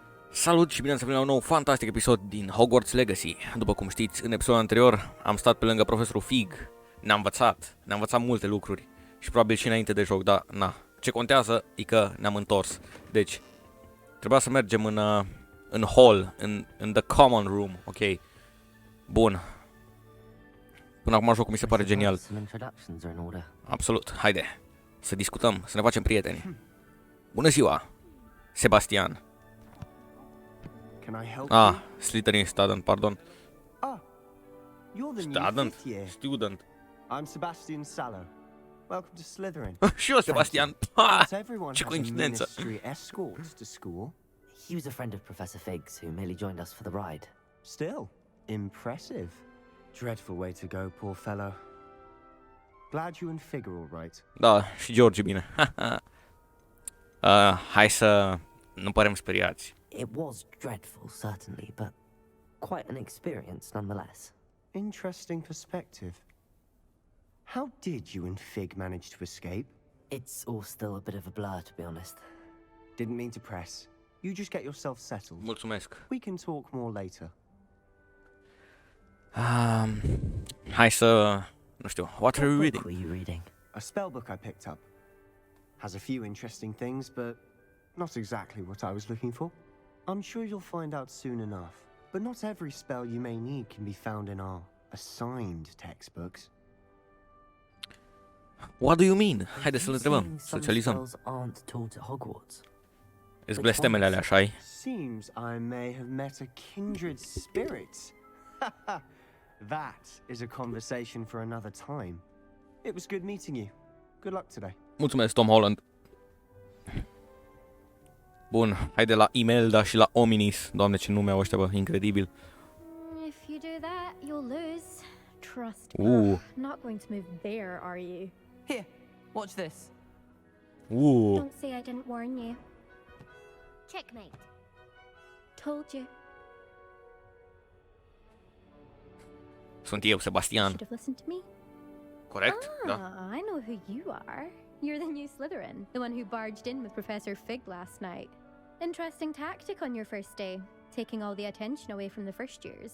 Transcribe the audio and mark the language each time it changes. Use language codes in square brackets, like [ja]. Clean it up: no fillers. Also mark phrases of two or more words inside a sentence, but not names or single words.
[ro] Salut și bine ați venit la un nou fantastic episod din Hogwarts Legacy. După cum știți, în episodul anterior am stat pe lângă profesorul Fig. Ne-a învățat multe lucruri și probabil și înainte de joc, dar na. Ce contează e că ne-am întors. Deci, trebuia să mergem în hall, în [en] the common room, [ro] ok? Bun. Până acum jocul mi se pare genial. Absolut, haide, să discutăm, să ne facem prieteni. Bună ziua, Sebastian. [en] Slytherin student, pardon. You're the new Student. fifth year. Student. I'm Sebastian Sallow. Welcome to Slytherin. [ro] Și eu, Sebastian. Ha! [en] Not everyone [ro] Ce [en] has a [ro] coincidență. [en] ministry escort to school. He was a friend of Professor Fig's who merely joined us for the ride. Still, impressive. Dreadful way to go, poor fellow. Glad you and Fig are all right. [ro] Da, și George, bine. Hai să nu părem speriați. [en] It was dreadful, certainly, but quite an experience nonetheless. Interesting perspective. How did you and Fig manage to escape? It's all still a bit of a blur, to be honest. Didn't mean to press. You just get yourself settled. [ro] Mulțumesc. [en] We can talk more later. [ro] Hai să... Nu știu, [en] what are you What reading? book were you reading? A spell book I picked up. Has a few interesting things, but not exactly what I was looking for. I'm sure you'll find out soon enough. But not every spell you may need can be found in our assigned textbooks. What do you mean? [ro] Haide să-l [en] You [ro] întrebăm, [en] saying some [ro] socializăm. [en] spells aren't taught at Hogwarts? [ro] Îți blestemele alea, așa-i? [en] Seems I may have met a kindred spirit. That is a conversation for another time. It was good meeting you. Good luck today. [ro] Mulțumesc, Tom Holland. Bun, haide la Imelda și la Ominis. Doamne, ce nume au ăștia, bă, incredibil. [en] If you do that, you'll lose. Trust me. Ooh. Not going to move there, are you? Here, watch this. Don't say I didn't warn you. Checkmate. Told you. [ro] Sunt eu, Sebastian. [en] Should have listened to me. [ro] Corect? Da. [en] I know who you are. You're the new Slytherin, the one who barged in with Professor Fig last night. Interesting tactic on your first day, taking all the attention away from the first years.